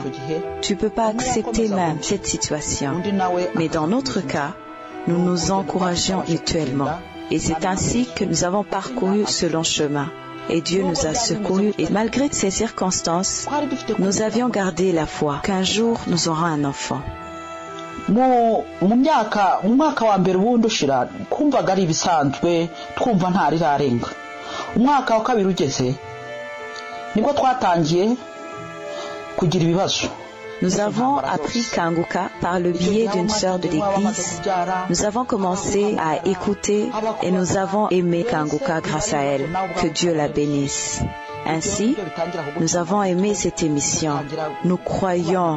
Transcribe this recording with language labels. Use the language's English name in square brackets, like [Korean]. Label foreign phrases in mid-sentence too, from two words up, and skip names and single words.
[French] Tu ne peux pas accepter même cette situation. Mais dans notre cas, nous nous encourageons mutuellement. Et c'est ainsi que nous avons parcouru ce long chemin. Et Dieu nous a secourus. Et malgré ces circonstances, nous avions gardé la foi qu'un jour nous aurons un enfant. [Kinyarwanda] mu mwaka wa mbere ubundi ushira twumvaga ari ibisanzwe twumva nta rirarenga. Umwaka wa kabiri ugeze nibwo twatangiye kugira ibibazo. [French] Nous avons appris Kanguka par le biais d'une sœur de l'église. Nous avons commencé à écouter et nous avons aimé Kanguka grâce à elle. Que Dieu la bénisse. Ainsi, nous avons aimé cette émission. Nous croyons.